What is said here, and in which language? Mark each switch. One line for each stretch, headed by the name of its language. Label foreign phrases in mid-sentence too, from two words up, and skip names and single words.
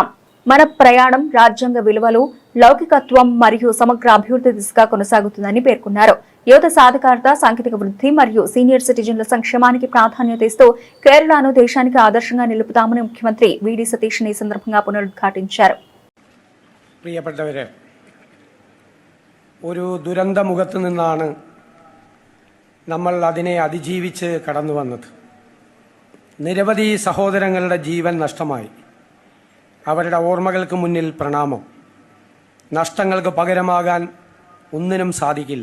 Telugu: మన ప్రయాణం రాజ్యాంగ విలువలు, లౌకికత్వం మరియు సమగ్ర అభివృద్ధి దిశగా కొనసాగుతుందని పేర్కొన్నారు. యువత సాధికారత, సాంకేతిక వృద్ధి మరియు
English: senior citizens
Telugu: సంక్షేమానికి ప్రాధాన్యత ఇస్తూ కేరళను దేశానికి ఆదర్శంగా నిలుపుతామని ముఖ్యమంత్రి వీడి సతీష్ ఈ సందర్భంగా పునరుద్ఘాటించారు.
Malayalam: പ്രിയപ്പെട്ടവരെ, ഒരു ദുരന്തമുഖത്ത് നിന്നാണ് നമ്മൾ അതിനെ അതിജീവിച്ച് കടന്നു വന്നത്. നിരവധി സഹോദരങ്ങളുടെ ജീവൻ നഷ്ടമായി. അവരുടെ ഓർമ്മകൾക്ക് മുന്നിൽ പ്രണാമം. നഷ്ടങ്ങൾക്ക് പകരമാകാൻ ഒന്നിനും സാധിക്കില്ല.